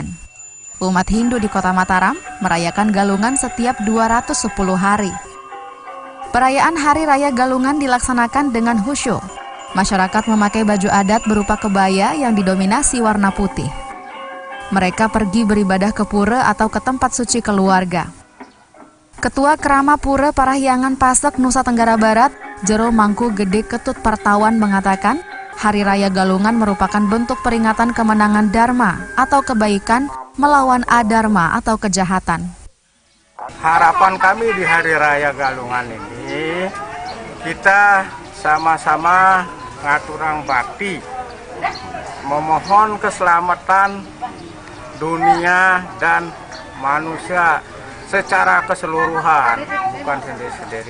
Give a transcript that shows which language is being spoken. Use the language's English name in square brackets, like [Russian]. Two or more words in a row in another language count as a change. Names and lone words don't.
[Indonesian] Umat Hindu di Kota Mataram merayakan Galungan setiap 210 hari. Perayaan Hari Raya Galungan dilaksanakan dengan khusyuk. Masyarakat memakai baju adat berupa kebaya yang didominasi warna putih. Mereka pergi beribadah ke pura atau ke tempat suci keluarga. Ketua Kerama Pura Parahyangan Pasak, Nusa Tenggara Barat, Jero Mangku Gede Ketut Partawan mengatakan, Hari Raya Galungan merupakan bentuk peringatan kemenangan Dharma atau kebaikan melawan adharma atau kejahatan. Harapan kami di Hari Raya Galungan ini, kita sama-sama [Balinese] ngaturang bakti, [Indonesian] memohon keselamatan dunia dan manusia secara keseluruhan, bukan sendiri-sendiri.